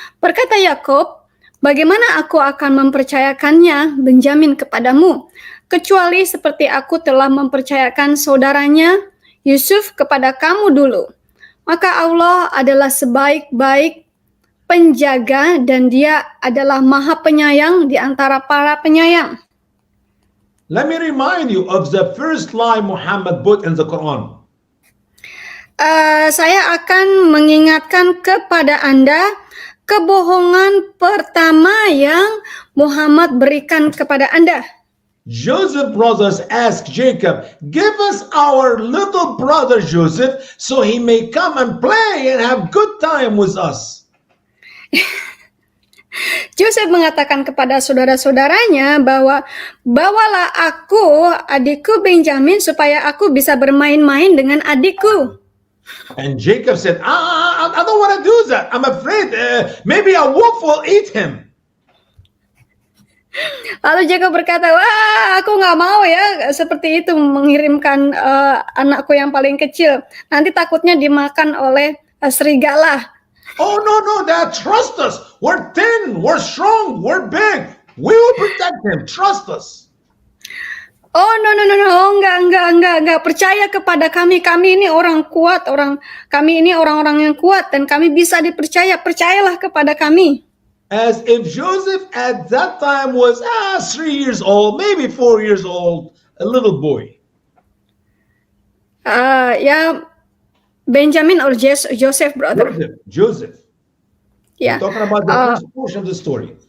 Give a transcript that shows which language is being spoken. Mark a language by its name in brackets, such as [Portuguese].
[Indonesian] Berkata Yakub, "Bagaimana aku akan mempercayakannya Benjamin kepadamu, kecuali seperti aku telah mempercayakan saudaranya Yusuf kepada kamu dulu. Maka Allah adalah sebaik-baik penjaga, dan Dia adalah Maha Penyayang di antara para penyayang." [English] Let me remind you of the first lie Muhammad put in the Quran. [Indonesian] Saya akan mengingatkan kepada Anda kebohongan pertama yang Muhammad berikan kepada Anda. [English] Joseph's brothers asked Jacob, "Give us our little brother Joseph so he may come and play and have good time with us." [Indonesian] Joseph mengatakan kepada saudara-saudaranya bahwa bawalah aku, adikku Benjamin, supaya aku bisa bermain-main dengan adikku. [English] And Jacob said, I don't want to do that. I'm afraid maybe a wolf will eat him. [Indonesian] Lalu Jacob berkata, wah aku nggak mau ya seperti itu mengirimkan anakku yang paling kecil. Nanti takutnya dimakan oleh serigala. [English] Oh, no, Dad, trust us. We're thin, we're strong, we're big. We will protect him. Trust us. [Indonesian] Oh no, enggak. Percaya kepada kami. Kami ini orang kuat, kami ini orang-orang yang kuat dan kami bisa dipercaya. Percayalah kepada kami. [English] As if Joseph at that time was 3 years old, maybe 4 years old, a little boy. Ya, Benjamin or Joseph, brother. Joseph. Yeah. We're talking about the first portion of the story.